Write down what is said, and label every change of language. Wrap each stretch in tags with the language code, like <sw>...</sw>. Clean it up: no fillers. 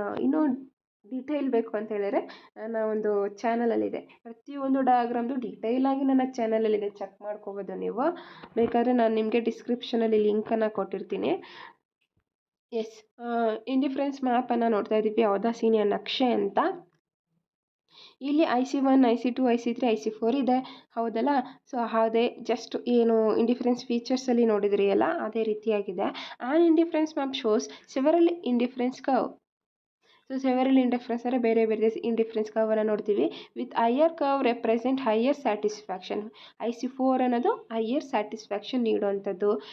<kn>ಇನ್ನೂ ಡೀಟೇಲ್ ಬೇಕು ಅಂತ ಹೇಳಿದ್ರೆ ನನ್ನ ಒಂದು ಚಾನಲಲ್ಲಿದೆ, ಪ್ರತಿಯೊಂದು ಡಯಾಗ್ರಾಮ್ದು ಡೀಟೇಲಾಗಿ ನನ್ನ ಚಾನಲಲ್ಲಿದೆ, ಚೆಕ್ ಮಾಡ್ಕೋಬೋದು ನೀವು. ಬೇಕಾದರೆ ನಾನು ನಿಮಗೆ ಡಿಸ್ಕ್ರಿಪ್ಷನಲ್ಲಿ ಲಿಂಕನ್ನು ಕೊಟ್ಟಿರ್ತೀನಿ. ಎಸ್, ಇಂಡಿಫರೆನ್ಸ್ ಮ್ಯಾಪನ್ನು ನೋಡ್ತಾ ಇದ್ದೀವಿ, ಔದಾಸೀನ್ಯ ನಕ್ಷೆ ಅಂತ. ಇಲ್ಲಿ IC1 IC2 IC3 IC4 ಇದೆ, ಹೌದಲ್ಲ? ಸೊ ಅದೇ ಜಸ್ಟ್ ಏನು ಇಂಡಿಫರೆನ್ಸ್ ಫೀಚರ್ಸಲ್ಲಿ ನೋಡಿದ್ರಿ ಅಲ್ಲ, ಅದೇ ರೀತಿಯಾಗಿದೆ.</kn> <en>And indifference map shows several indifference curve.</en> <kn>So several indifference ಅಂದರೆ ಬೇರೆ ಬೇರೆ ಇಂಡಿಫರೆನ್ಸ್ ಕರ್ವನ್ನು ನೋಡ್ತೀವಿ.</kn> <en>With higher curve represent higher satisfaction.</en> <kn>IC4 ಅನ್ನೋದು ಹೈಯರ್ ಸ್ಯಾಟಿಸ್ಫ್ಯಾಕ್ಷನ್ ನೀಡುವಂಥದ್ದು.</kn>